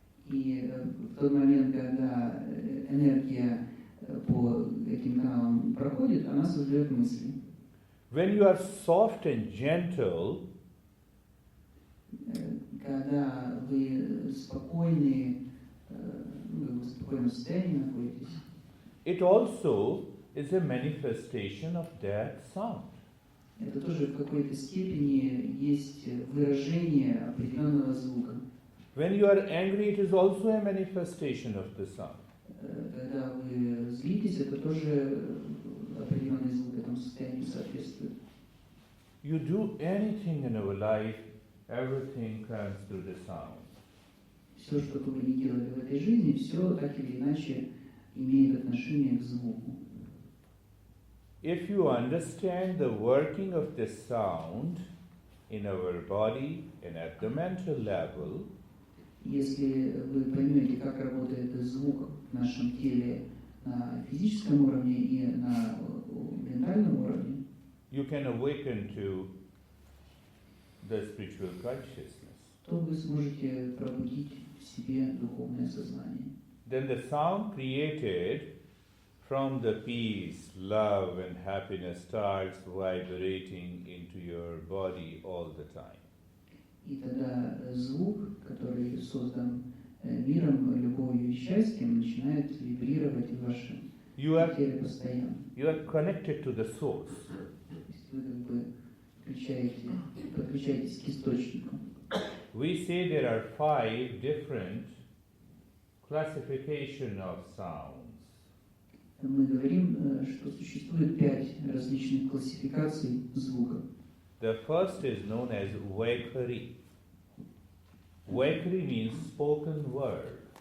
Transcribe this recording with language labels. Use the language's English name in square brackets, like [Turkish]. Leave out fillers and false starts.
[Russian] И в тот момент, когда энергия по этим каналам проходит, она создает мысли. [English] When you are soft and gentle, [Russian] Когда вы спокойны, в спокойном состоянии находитесь, [English] it also is a manifestation of that sound. [Russian] это тоже в какой-то степени есть выражение определенного звука. [English] When you are angry, it is also a manifestation of the sound. [Russian] Когда вы злитесь, это тоже определенный звук этому состоянию соответствует. [English] You do anything in our life, everything comes through the sound. [Russian] Все, что бы вы ни делали в этой жизни, все так или иначе имеет отношение к звуку. [English] If you understand the working of the sound in our body and at the mental level, [Russian] Если вы поймете, как работает звук в нашем теле на физическом уровне и на ментальном уровне, [English] you can awaken to the spiritual consciousness. [Russian] то вы сможете пробудить в себе духовное сознание. [English] Then the sound created from the peace, love and happiness starts vibrating into your body all the time. [Russian] И тогда звук, который создан миром, любовью и счастьем, начинает вибрировать в вашем теле постоянно. [English] You are connected to the source. [Russian] То есть вы как бы подключаетесь к источнику. [English] We say there are 5 different classification of sounds. [Russian] Мы говорим, что существует 5 различных классификаций звуков. [English] The first is known as Vaikari. Vaikari means spoken word.